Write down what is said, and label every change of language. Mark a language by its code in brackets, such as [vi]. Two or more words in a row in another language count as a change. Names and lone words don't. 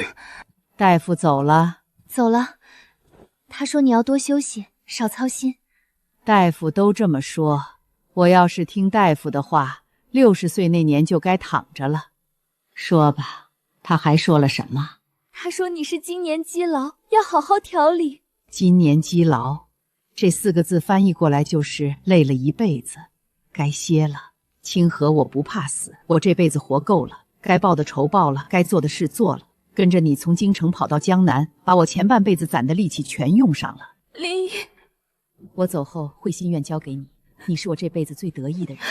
[zh] 大夫走了。走了。他說你要多休息，少操心。大夫都這麼說，我要是聽大夫的話，60歲那年就該躺着了。說吧，他還說了什麼？他說你是經年積勞，要好好調理。經年積勞，這4個字翻譯過來就是累了一輩子，該歇了。清河，我不怕死，我這輩子活夠了，該報的仇報了，該做的事做了， 跟着你從京城跑到江南，把我前半輩子攒的力氣全用上了。林姨，我走後，慧心院交给你，你是我这輩子最得意的人。